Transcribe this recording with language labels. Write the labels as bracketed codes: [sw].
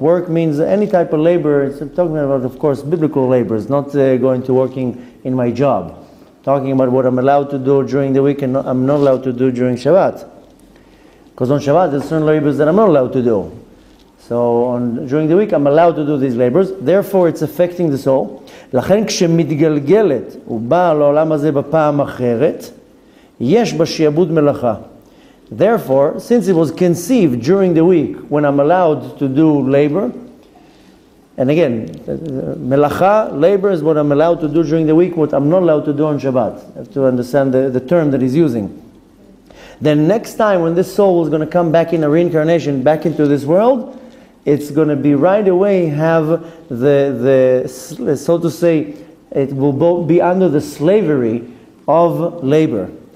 [en] Work means any type of labor. I'm talking about, of course, biblical labors, not going to working in my job. Talking about what I'm allowed to do during the week and I'm not allowed to do during Shabbat. Because on Shabbat there's certain labors that I'm not allowed to do. So during the week I'm allowed to do these labors. Therefore it's affecting the soul. [he] לכן כשמתגלגלת ובאה לעולם הזה בפעם אחרת, יש בה שיעבוד מלאכה. [en] Therefore, since it was conceived during the week when I'm allowed to do labor, and again, melacha, labor is what I'm allowed to do during the week, what I'm not allowed to do on Shabbat. You have to understand the term that he's using. Then next time when this soul is going to come back in a reincarnation, back into this world, it's going to be right away have the so to say, it will both be under the slavery of labor.